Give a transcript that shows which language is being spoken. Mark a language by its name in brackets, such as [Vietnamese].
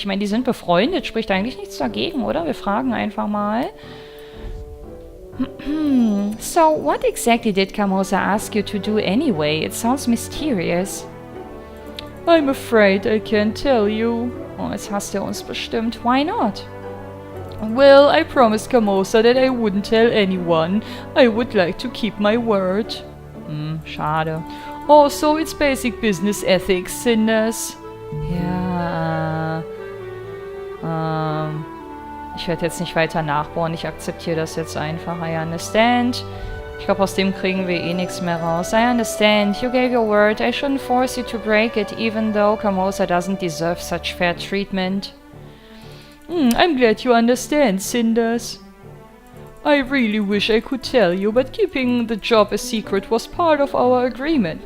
[German] Ich meine, die sind befreundet. Spricht eigentlich nichts dagegen, oder? Wir fragen einfach mal. [English] So, what exactly did Carmosa ask you to do anyway? It sounds mysterious. I'm afraid I can't tell you. [German] Oh, jetzt hasst er uns bestimmt. [English] Why not? Well, I promised Carmosa that I wouldn't tell anyone. I would like to keep my word. [German] Schade. [English] Also, it's basic business ethics, Cinders. [German] Ja, ich werde jetzt nicht weiter nachbohren, ich akzeptiere das jetzt einfach. [English] I understand. [German] Ich glaube, aus dem kriegen wir eh nichts mehr raus. [English] I understand. You gave your word. I shouldn't force you to break it, even though Carmosa doesn't deserve such fair treatment. I'm glad you understand, Cinders. I really wish I could tell you, but keeping the job a secret was part of our agreement.